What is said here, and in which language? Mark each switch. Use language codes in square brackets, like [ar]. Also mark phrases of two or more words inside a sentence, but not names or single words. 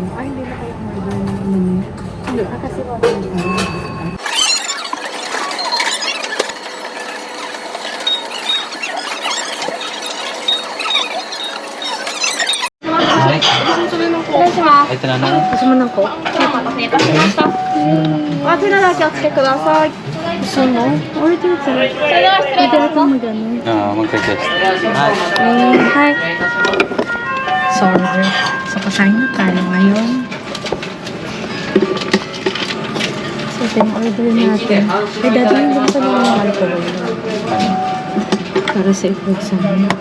[tl] Ah, hindi na kayong murder ng inumin. Ah, kasi water ito. Ito na na. Gusto mo ng coke? [ja] あちらだけお付けください。 [tl] Gusto mo? Order ka. [ja] それでは失礼い [tl] Pwede [ja] たし [tl] akong [ja] ます。 [tl] mag-ano. Mag-request. Hi. Hi. So, order. So, kakain na tayo ngayon. So, ito yung order natin. Ay, dadalhin din pa naman yung alcohol. Para sa exam.